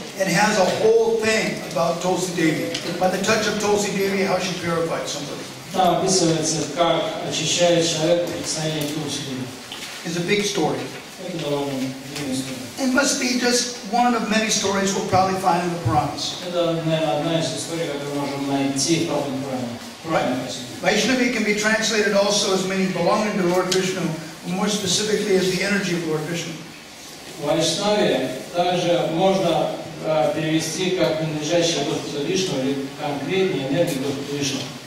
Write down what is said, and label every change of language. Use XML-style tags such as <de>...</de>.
<en>It has a whole thing about Tulsi Devi. By the touch of Tulsi Devi, how she purified somebody.</en> <ru>Там описывается, как очищает человека прикосновение Тулси Деви.</ru> <en>It's a big story.</en> <ru>Это довольно длинная история.</ru> <en>It must be just one of many stories we'll probably find in the Puranas.</en> <ru>Это, наверное, одна из историй, которую можем найти в Правом Пуране.</ru> <en>Vaishnavi can be translated also as meaning belonging to Lord Vishnu, more specifically as the energy of Lord Vishnu.</en> <ru>Вайшнави также можно перевести как принадлежащее Господу Вишну или конкретнее энергию Господу Вишну.</ru>